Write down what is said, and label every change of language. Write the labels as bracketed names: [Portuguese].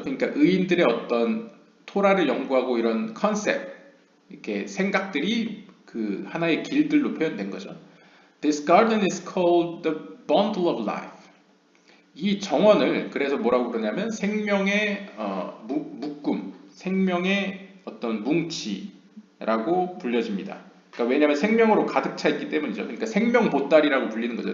[Korean] 그러니까 의인들의 어떤 토라를 연구하고 이런 컨셉, 이렇게 생각들이 그 하나의 길들로 표현된 거죠. [English] This garden is called the bundle of life. [Korean] 이 정원을 그래서 뭐라고 그러냐면 생명의 묶음, 생명의 어떤 뭉치라고 불려집니다. 그러니까 왜냐하면 생명으로 가득 차 있기 때문이죠. 그러니까 생명 보따리라고 불리는 거죠.